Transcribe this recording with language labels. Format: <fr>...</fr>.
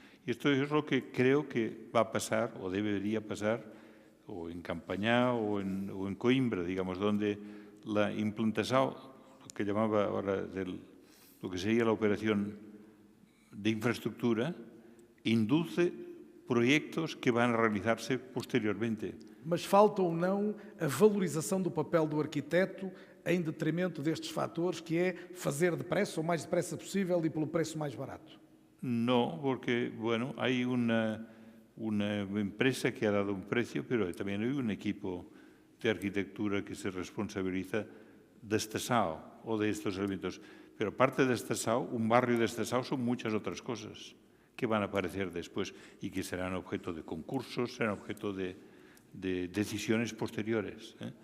<es>Y esto es lo que creo que va a pasar, o debería pasar, o en Campañá o en Coimbra, digamos, donde la implantación, lo que llamaba ahora lo que sería la operación de infraestructura, induce proyectos que van a realizarse posteriormente.</es> <pt>Mas falta ou não a valorização do papel do arquiteto em detrimento destes fatores, que é fazer depressa, o mais depressa possível e pelo preço mais barato?</pt> <es>No, porque, bueno, hay una empresa que ha dado un precio, pero también hay un equipo de arquitectura que se responsabiliza de esta SAO o de estos elementos. Pero aparte de esta SAO, un barrio de esta SAO son muchas otras cosas que van a aparecer después y que serán objeto de concursos, serán objeto de decisiones posteriores.</es>